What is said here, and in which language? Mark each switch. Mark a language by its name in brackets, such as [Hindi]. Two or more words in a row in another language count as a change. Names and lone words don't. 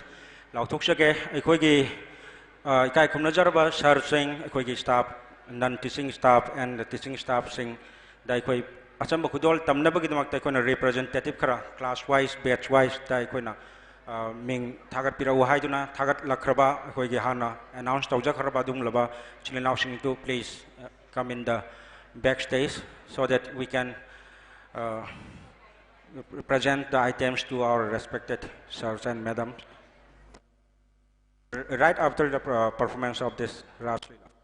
[Manipuri] Lauthuk sage aikoi gi kai khumna jarba sir sing aikoi gi [English] staff non teaching staff [Manipuri] and the teaching staff sing dai koi acham khudol tamna bagi damak tai kona representative khara [English] class wise batch wise [Manipuri] dai koina ming thagat pira haiduna thagat lakraba aikoi gi hana announce tawja kharaba dung laba chilinaw sing [English] to please come in the backstage so that we can present the items to our respected sirs and madams right after the performance of this Ras Leela.